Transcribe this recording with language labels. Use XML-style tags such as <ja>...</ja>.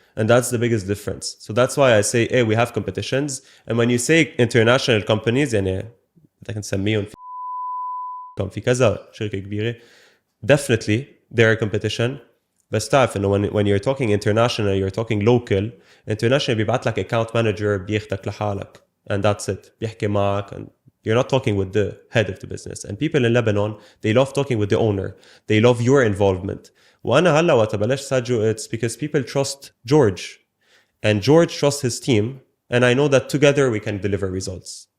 <en>And that's the biggest difference. So that's why I say, hey, we have competitions. And when you say international companies,</en> <ar>يعني بدك نسميهم في كذا شركة كبيرة,</ar> <en>definitely they're a competition.</en> <ar>بس تعرف إنه</ar> <en>when you're talking international, you're talking local.</en> <ar>International بيبعت لك</ar> <en>account manager</en> <ar>بياخدك لحالك.</ar> <en>And that's it.</en> <ar>بيحكي معك.</ar> <en>And you're not talking with the head of the business. And people in Lebanon, they love talking with the owner. They love your involvement.</en> <ar>وأنا هلا وقت بلش ساجو,</ar> <en>it's because people trust George. And George trusts his team. And I know that together we can deliver results.</en>